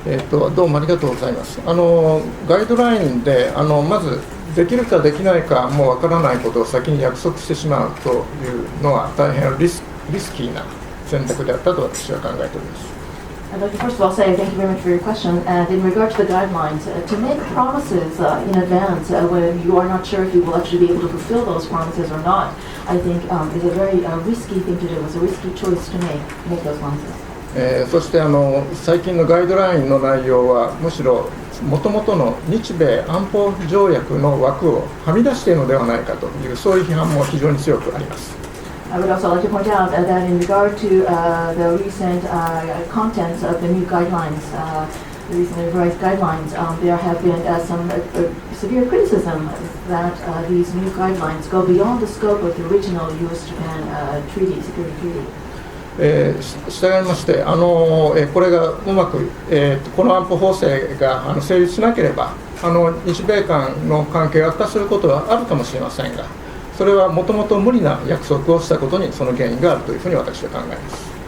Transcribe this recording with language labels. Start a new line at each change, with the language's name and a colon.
Japanese: どうもありがとうございます。ガイドラインでまずできるかできないかもわからないことを先に約束してしまうというのは大変リスキーな選択であったと私は考えております。
English: I'd like to first of all say thank you very much for your question. And in regard to the guidelines, to make promises in advance when you are not sure if you will actually be able to fulfill those promises or not, I think is a very risky thing to do. It's a risky choice to make those promises.
Japanese: そして最近のガイドラインの内容はむしろもともとの日米安保条約の枠をはみ出しているのではないかというそういう批判も非常に強くあります。
English: I would also like to point out that in regard to the recent contents of the new guidelines, the recently revised guidelines, there have been some severe criticism that these new guidelines go beyond the scope of the original U.S.-Japan treaty, security treaty.
Japanese: したがいまして、これがうまく、この安保法制が成立しなければ、日米間の関係が悪化することはあるかもしれませんが、それはもともと無理な約束をしたことにその原因があるというふうに私は考えます。